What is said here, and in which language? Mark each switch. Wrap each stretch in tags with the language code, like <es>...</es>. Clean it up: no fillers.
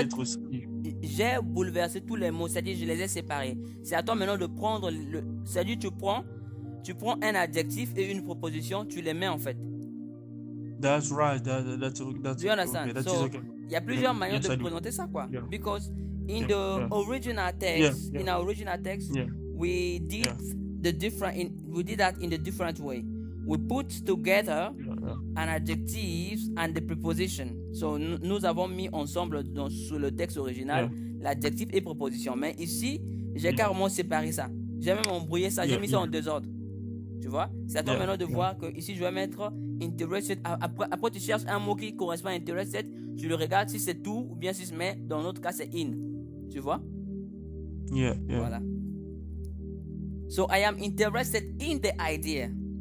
<fr>être aussi. J'ai bouleversé tous les mots, c'est-à-dire je les ai séparés. C'est à toi maintenant de prendre c'est-à-dire tu prends un adjectif et une proposition, tu les mets en fait.</fr> <en>That's right. Do you understand? Okay, so, okay.</en> <fr>Il y a plusieurs manières de présenter ça, quoi.</fr> <en>Yeah. Because in the original text, in our original text, we did that in the different way. We put together an adjective and the preposition.</en> <fr>So, nous avons mis ensemble sur le texte original l'adjectif et préposition. Mais ici, j'ai carrément séparé ça. J'ai même embrouillé ça. J'ai mis ça en deux ordres. Tu vois? C'est à toi maintenant de voir que ici, je vais mettre interested. Après, tu cherches un mot qui correspond à interested. Tu le regardes si c'est tout ou bien si c'est mais. Dans notre cas, c'est in. Tu vois?</fr> <en>Yeah.</en> <fr>Voilà.</fr> <en>So, I am interested in the idea.</en>